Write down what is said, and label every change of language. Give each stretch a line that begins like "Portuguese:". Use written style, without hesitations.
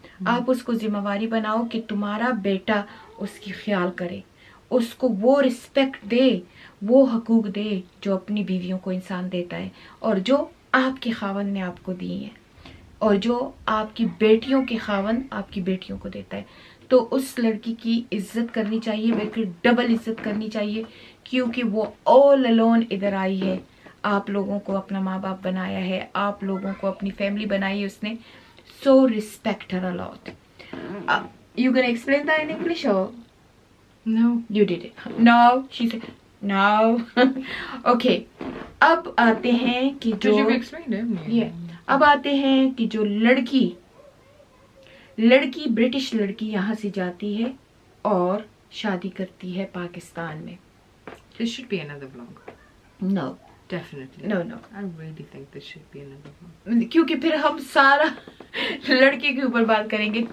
Urdu: آپ اس کو ذمہ واری بناؤ کہ تمہارا بیٹا اس کی خیال کرے, اس کو وہ رسپیکٹ دے, وہ حقوق دے جو اپنی بیویوں کو انسان دیتا ہے, اور جو آپ کے خاوند نے آپ کو دی ہیں, اور جو آپ کی بیٹیوں کے خاوند آپ کی بیٹیوں کو دیتا ہے. تو اس لڑکی کی عزت کرنی چاہیے, بلکہ ڈبل عزت کرنی چاہیے, کیونکہ وہ
English: all alone
Urdu: ادھر آئی ہے. آپ لوگوں کو اپنا ماں باپ بنایا ہے, آپ لوگوں کو اپنی فیملی بنائی ہے اس نے.
English: So respect her a lot. You gonna explain that in English or? No. You did it. No. She said no. Okay.
Urdu: اب آتے ہیں کہ جو
English: Because you've explained it, haven't you?
Urdu: اب آتے ہیں کہ جو لڑکی برٹش لڑکی یہاں سے جاتی ہے اور شادی کرتی ہے پاکستان میں.
English: This should be another vlog. No. Definitely. No. I really think this should be another vlog.
Urdu: کیونکہ پھر ہم سارا لڑکی کے اوپر بات کریں گے.